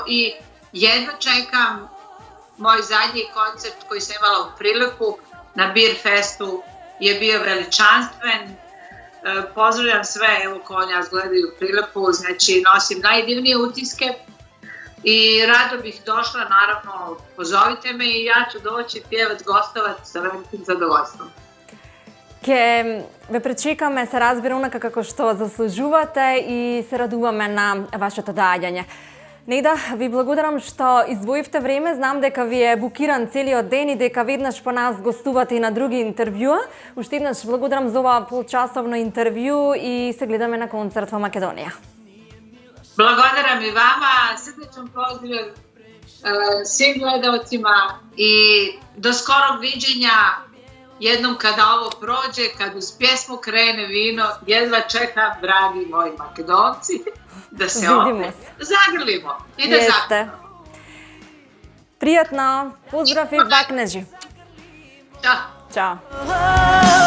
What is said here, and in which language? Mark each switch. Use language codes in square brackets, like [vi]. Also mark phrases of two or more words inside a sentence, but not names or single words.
[sr] I jedva čekam moj zadnji koncert koji sam imala u Priliku na Beer Festu je bio veličanstven. Pozdravljam sve, evo ko nas gledaju Priliku, znači nosim najdivnije utiske i rado bih došla, naravno pozovite me i ja ću doći pjevac, gostovat sa velikim zadovoljstvom. [mk] Ке ве пречекаме, се разбира онака како што заслужувате и се радуваме на вашето доаѓање. Неда, ви благодарам што издвоивте време. Знам дека ви е букиран целиот ден и дека веднаш по нас гостувате и на други интервјуа. Уште еднаш благодарам за ова полчасовно интервју и се гледаме на концерт во Македонија. Благодарам и вама, срдечен поздрав [sr] svim gledalcima i do skorog viđenja. Jednom kada ovo prođe, kad uz pjesmu krene vino, jedva čekam, dragi moji Makedonci, da se opet zagrlimo i da zagrlimo. [mk] Пријатно, поздрав и бакнежи. [sr] Ćao. Ćao.